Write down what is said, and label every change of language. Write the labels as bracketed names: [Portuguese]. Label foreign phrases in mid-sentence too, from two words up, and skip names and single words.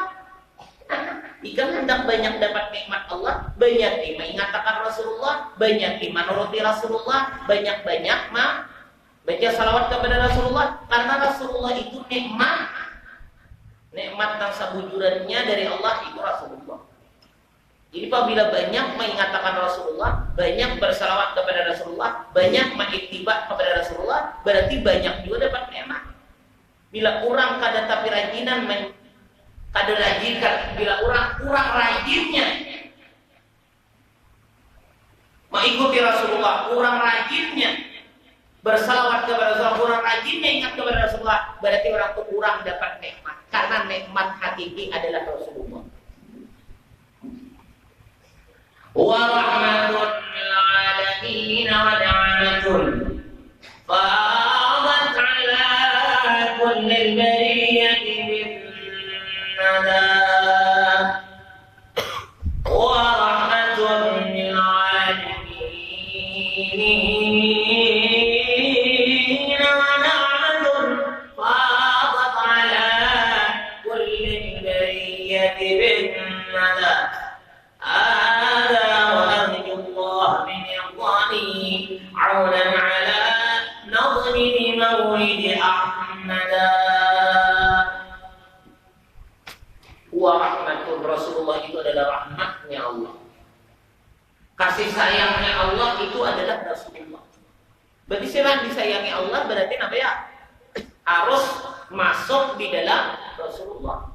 [Indonesian] Jika hendak banyak dapat nikmat Allah, banyak mengatakan Rasulullah, banyak menuruti Rasulullah, banyak-banyak baca salawat kepada Rasulullah, karena Rasulullah itu nikmat. Nikmat yang sebujurannya dari Allah itu Rasulullah. Jadi apabila banyak mengatakan Rasulullah, banyak bersalawat kepada Rasulullah, banyak mengiktibat kepada Rasulullah, berarti banyak juga dapat nikmat. Bila orang kada tapi rajinan kada rajinkan, bila orang kurang rajinnya mengikuti Rasulullah, kurang rajinnya bersalawat kepada Rasulullah, kurang rajinnya ingat kepada Rasulullah, berarti orang itu kurang dapat nikmat. Karena nikmat hakiki adalah Rasulullah. [Arabic] ورحمة للعالمين ونعمة فعادت على كل البرية من ندى ورحمة للعالمين ونعمة فعادت على كل البرية من ندى. عونا على نظم مولد أحمد [Indonesian] Warahmatul Rasulullah itu adalah rahmatnya Allah. Kasih sayangnya Allah itu adalah Rasulullah. Berarti siapa disayangi Allah berarti apa ya? Harus masuk di dalam Rasulullah.